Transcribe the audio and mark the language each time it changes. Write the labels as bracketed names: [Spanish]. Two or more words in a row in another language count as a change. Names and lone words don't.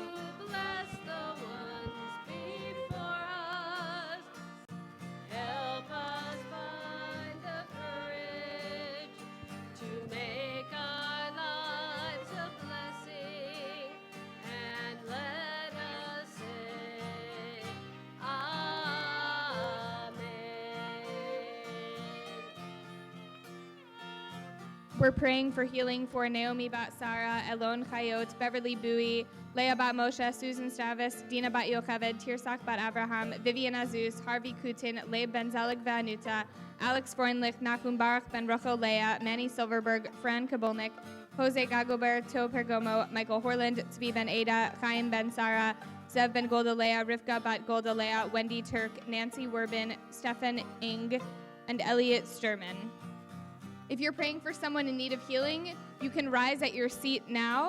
[English] bless the ones before us, help us find the courage to make our lives a blessing, and let us say, Amen. We're praying for healing for Naomi Bat Sarah, Elon Chayot, Beverly Bowie, Leah Bat Moshe, Susan Stavis, Dina Bat Yocheved, Tirsak Bat Abraham, Vivian Azus, Harvey Kutin, Leib Ben Zelig Vanuta, Alex Freundlich, Nachum Baruch Ben Rochel Leah, Manny Silverberg, Fran Kabolnik, Jose Gagobert, To Pergomo, Michael Horland, Tzvi Ben Ada, Chaim Ben Sarah, Zev Ben Goldalea, Rivka Bat Goldalea, Wendy Turk, Nancy Werbin, Stefan Ing, and Elliot Sturman. If you're praying for someone in need of healing, you can rise at your seat now.